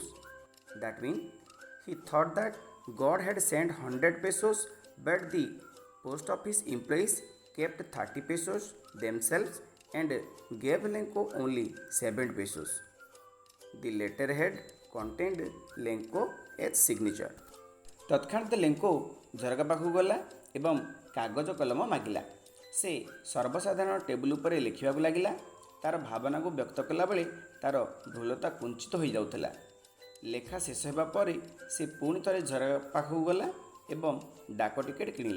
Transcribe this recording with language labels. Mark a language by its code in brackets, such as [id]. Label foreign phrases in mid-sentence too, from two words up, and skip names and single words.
[en] That means he thought that God had sent 100 pesos but the post office employees kept 30 pesos themselves and gave Lenko only 7 pesos. The letterhead contained Lenko as signature. [or] ତତ୍କ୍ଷଣାତ୍ ଲେଙ୍କୋ ଝରକା ପାଖକୁ ଗଲା ଏବଂ କାଗଜ କଲମ ମାଗିଲା। ସେ ସର୍ବସାଧାରଣ ଟେବୁଲ ଉପରେ ଲେଖିବାକୁ ଲାଗିଲା। ତା'ର ଭାବନାକୁ ବ୍ୟକ୍ତ କଲାବେଳେ ତା'ର ଭ୍ରୁଲତା କୁଞ୍ଚିତ ହୋଇଯାଉଥିଲା। ଲେଖା ଶେଷ ହେବା ପରେ ସେ ପୁଣି ଥରେ ଝରକା ପାଖକୁ ଗଲା ଏବଂ ଡାକ ଟିକେଟ୍ କିଣିଲା।